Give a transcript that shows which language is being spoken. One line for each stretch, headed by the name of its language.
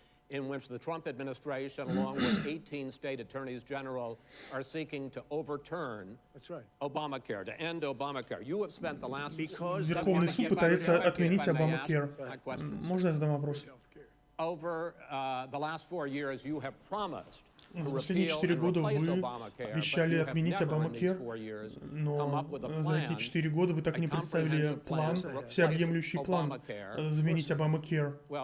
English: In which the Trump administration, along with 18 state attorneys general, are seeking to overturn Obamacare, to end Obamacare. You have spent the last...
Russian: Верховный суд пытается отменить Obamacare. Можно я задам вопрос?
English: Over the last 4 years, you have promised
Russian: За последние 4 года вы обещали отменить Obamacare, но за эти 4 года вы так и не представили план, всеобъемлющий план заменить Obamacare.